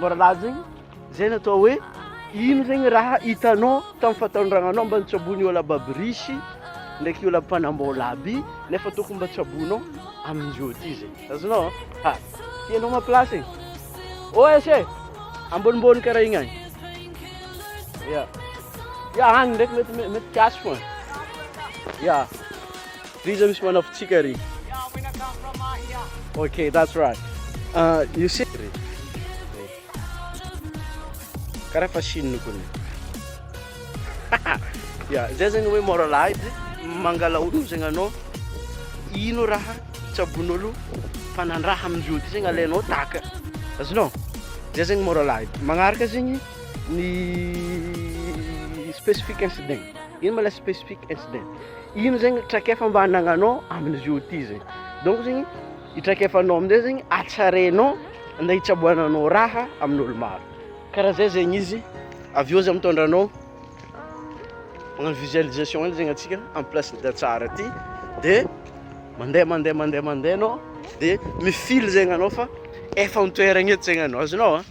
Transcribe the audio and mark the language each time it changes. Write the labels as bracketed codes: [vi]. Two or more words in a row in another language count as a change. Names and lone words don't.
[mg] Moralize zegny zay natao hoe ino zegny raha hitanao tamin'ny fahatondragnanao mba nitsabony olo ababy risy ndraiky olo mpanambola aby nefa tokony mba tsabonao amin'izio ty zegny. Azonao? Ha, tianao maplace igny? Oese, ambonimbony karaha igny agny. Ya, agny ndraiky mety kiasy foana. Ya, riza misy manafintsika ry. [en] Okay, that's right. You see? [mg] Karaha fa shininy kony. Ya, zay zegny hoe moralize, mangala olo zegny anao ino raha tsabon'olo fanandraha amin'izio ty zegny alainao taka. Azonao? Zay zegny moralize. Magnaraka zegny ny [en] specific incident. [mg] Ino ma la [en] specific incident? [mg] Ino zegny traikefa mba anagnanao amin'izio ty zegny. Donc zegny itraikefanao amin'izay zegny atsarenao nda hitsaboananao raha amin'olo maro. Karaha zay zegny izy. Avy eo zay mitondranao magnano visualisation iny zegny atsika [fr] en place de [mg] tsara ty de mandeha anao de mifily zegny anao fa efa mitoeragna eto zegny anao.